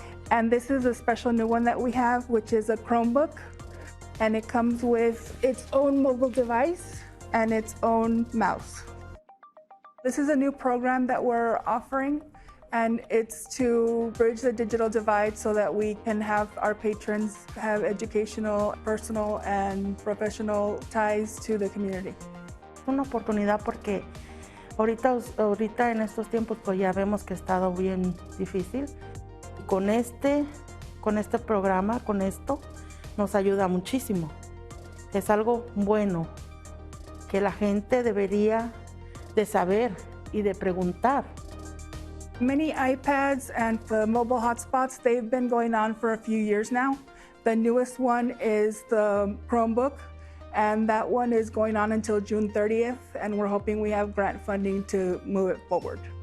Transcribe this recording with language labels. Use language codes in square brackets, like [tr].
[en] And this is a special new one that we have, which is a Chromebook, and it comes with its own mobile device and its own mouse. This is a new program that we're offering, and it's to bridge the digital divide so that we can have our patrons have educational, personal, and professional ties to the community. [es] Una oportunidad porque ahorita en estos tiempos pues ya vemos que ha estado bien difícil. Con este programa, con esto, nos ayuda muchísimo. Es algo bueno que la gente debería de saber y de preguntar. [en] Mini iPads and the mobile hotspots, they've been going on for a few years now. The newest one is the Chromebook, and that one is going on until June 30th, and we're hoping we have grant funding to move it forward.